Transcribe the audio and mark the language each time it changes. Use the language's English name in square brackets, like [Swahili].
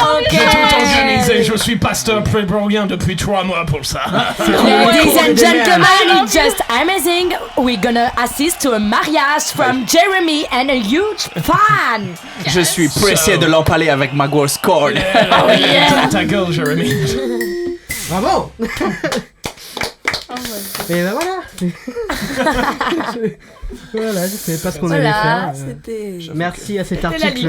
[French] J'ai tout organisé, je suis pasteur prébrolien depuis 3 mois pour ça. [English] Ladies and gentlemen, it's just amazing. We're gonna assist to a mariage from Jeremy and a huge fan. [French] Je suis pressé de l'empaler avec ma grosse corne. Ta gueule, Jeremy. Bravo. Et ben voilà. Voilà, je savais pas ce qu'on allait Voilà, faire. c'était... Merci à cet C'était la article.